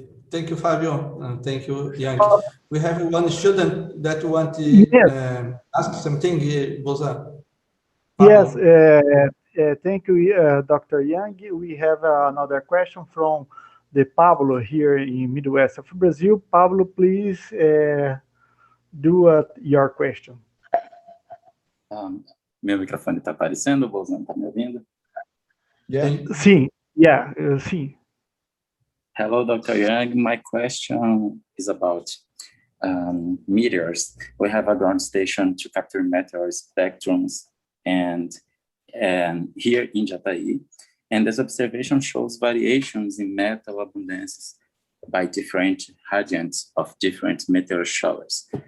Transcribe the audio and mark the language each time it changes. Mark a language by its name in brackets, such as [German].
[English] Thank you, Fabio, and thank you, Yang. We have one student that want to ask something, Boza. Yes, thank you, Dr. Yang. We have another question from Pablo here in Midwest of Brazil. Pablo, please do your question. [Portuguese] Meu microfone está aparecendo, Bolzano, está me ouvindo? [English] Yeah. [Portuguese] Sim, sim. [English] Hello, Dr. Yang. My question is about meteors. We have a ground station to capture meteor spectrums and here in Jataí, and this observation shows variations in metal abundances by different radiants of different meteor showers.